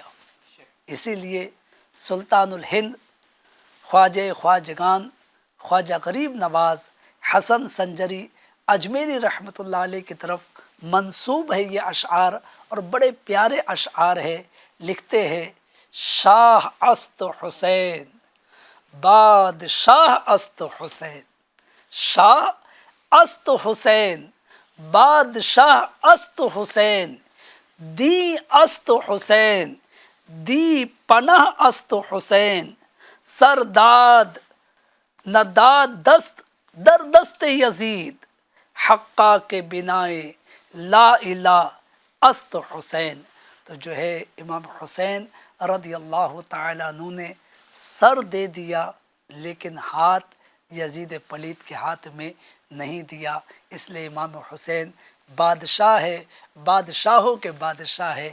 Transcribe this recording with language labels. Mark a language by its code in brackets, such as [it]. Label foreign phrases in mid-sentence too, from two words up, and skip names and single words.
[ur] اسی لیے سلطان الہند خواجہ خواجگان خواجہ غریب نواز حسن سنجری اجمیری رحمۃ اللہ علیہ کی طرف منسوب ہے یہ اشعار، اور بڑے پیارے اشعار ہے۔ لکھتے ہیں [fa] شاہ است حسین بادشاہ است حسین، شاہ است حسین بادشاہ است حسین، دی است حسین دی پناہ است حسین، سرداد نداد دست در دست یزید، حقا کے بنائے لا الہ است حسین۔ [ur] تو جو ہے امام حسین رضی اللہ تعالیٰ عنہ نے سر دے دیا، لیکن ہاتھ یزید پلید کے ہاتھ میں نہیں دیا۔ اس لیے امام حسین بادشاہ ہے، بادشاہوں کے بادشاہ ہے۔